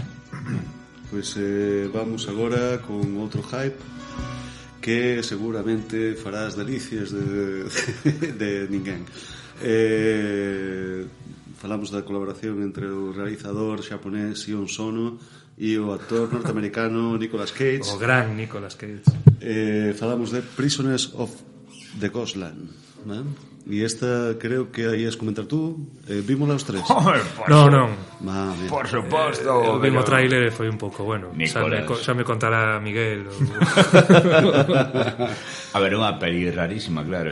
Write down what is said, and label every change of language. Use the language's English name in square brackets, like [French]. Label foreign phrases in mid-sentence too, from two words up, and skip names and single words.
[Galician] Pues vamos agora con outro hype que seguramente farás delicias de ninguén. Falamos da colaboración entre o realizador xaponés Sion Sono e o actor norteamericano Nicolas Cage. O gran Nicolas Cage. Falamos de Prisoners of the Ghostland, ¿no? E esta creo que aí es comentar tú. Vímola os tres? Non. Por suposto. Vimos o tráiler e foi un pouco, bueno, xa me contará Miguel. A ver, unha peli rarísima, claro.